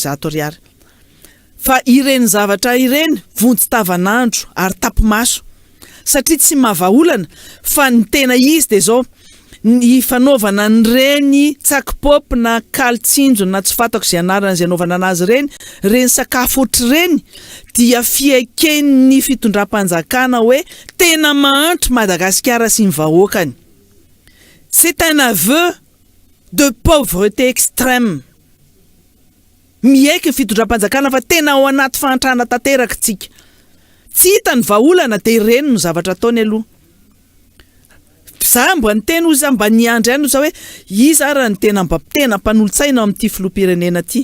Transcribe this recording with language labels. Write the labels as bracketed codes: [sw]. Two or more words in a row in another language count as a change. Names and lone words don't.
[mg] zato ariary fa ireny zavatra ireny vonjy tavanandro ary tapimaso satria tsy mahavaolana fa ny tena izy de zao ny fanaovana ny reny tsakipop na kaltsinjo na tsy fatako zay anarana zay anaovana anazy reny sakafo otr'ireny dia fiaiken'ny fitondram-panjakana hoe tena mahantro Madagasikara sy ny vahoakany. [fr] C'est un aveu de pauvreté extrême. [mg] Miaiky ny fitondram-panjakana fa tena ao anaty fahantrana tanteraka tsika. Tsy hita ny vahaolana de ireny no zavatra ataony aloha. Za mba nyteny ozy mba niandry any ozy hoe iza raha ny tena mpanolotsaina amin'ity filoham-pirenena ty.